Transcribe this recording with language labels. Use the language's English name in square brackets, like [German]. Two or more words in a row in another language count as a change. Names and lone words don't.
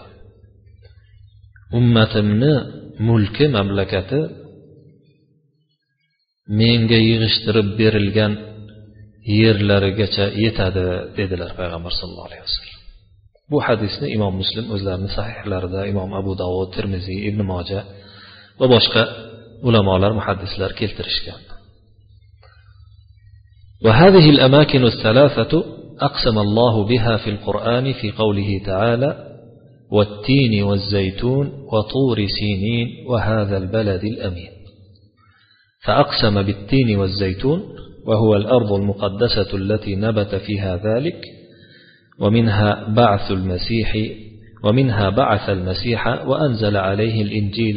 [Uzbek] Ummatimni mulki, mamlakati menga yig'ishtirib berilgan yerlarigacha yetadi dedilar Payg'ambar sollallohu alayhi vasallam. Bu hadisni Imom Muslim o'zlarining sahihlarida, Imom Abu Dovud, Tirmiziy, Ibn Moja va boshqa ulamolar, muhaddislar keltirishgan. [Arabic] وهذه الأماكن الثلاثة أقسم الله بها في القرآن في قوله تعالى: والتين والزيتون وطور سينين وهذا البلد الأمين. فأقسم بالتين والزيتون وهو الأرض المقدسة التي نبت فيها ذلك، ومنها بعث المسيح وأنزل عليه الإنجيل.